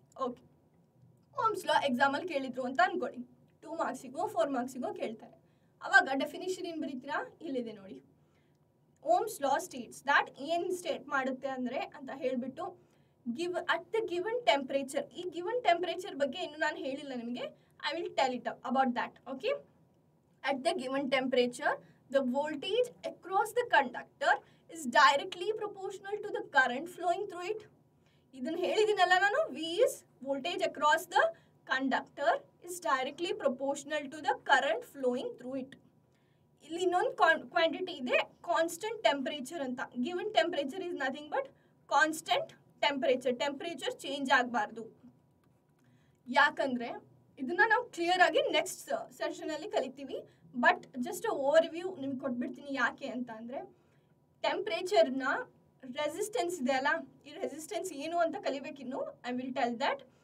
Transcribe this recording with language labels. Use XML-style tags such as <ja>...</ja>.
<kn>Okay, Ohm's law ಎಕ್ಸಾಮಲ್ಲಿ ಕೇಳಿದ್ರು ಅಂತ ಅನ್ಕೊಳ್ಳಿ, 2 ಮಾರ್ಕ್ಸಿಗೋ 4 ಮಾರ್ಕ್ಸಿಗೋ ಕೇಳ್ತಾರೆ. ಅವಾಗ ಡೆಫಿನಿಷನ್ ಏನು ಬರೀತೀರಾ? ಇಲ್ಲಿದೆ ನೋಡಿ.</kn> <en>Ohm's law states that</en> <kn>ಏನು ಸ್ಟೇಟ್ ಮಾಡುತ್ತೆ ಅಂದರೆ ಅಂತ ಹೇಳಿಬಿಟ್ಟು</kn> <en>Give at the given temperature.</en> <kn>ಈ ಗಿವನ್ ಟೆಂಪ್ರೇಚರ್ ಬಗ್ಗೆ ಇನ್ನು ನಾನು ಹೇಳಿಲ್ಲ ನಿಮಗೆ,</kn> <en>I will tell it about that. Okay, at the given temperature the voltage across the conductor is directly proportional to the current flowing through it.</en> <kn>ಇದನ್ನ ಹೇಳಿದಿನಲ್ಲ ನಾನು,</kn> <en>V is voltage across the conductor is directly proportional to the current flowing through it.</en> <kn>ಇಲ್ಲಿ ಇನ್ನೊಂದು quantity ಇದೆ constant temperature ಅಂತ.</kn> <en>Given temperature is nothing but constant temperature.</en> <kn>Temperature change ಆಗಬಾರ್ದು. ಯಾಕಂದ್ರೆ ಇದನ್ನ ನಾವು ಕ್ಲಿಯರ್ ಆಗಿ ನೆಕ್ಸ್ಟ್ ಸೆಷನಲ್ಲಿ ಕಲಿತೀವಿ.</kn> <en>but just overview</en> <kn>ನಿಮ್ಗೆ ಕೊಟ್ಬಿಡ್ತೀನಿ. ಯಾಕೆ ಅಂತ ಅಂದರೆ ಟೆಂಪ್ರೇಚರ್ನ ರೆಸಿಸ್ಟೆನ್ಸ್ ಇದೆ ಅಲ್ಲ, ಈ ರೆಸಿಸ್ಟೆನ್ಸ್ ಏನು ಅಂತ ಕಲಿಬೇಕಿನ್ನು.</kn> <en>I will tell that.</en>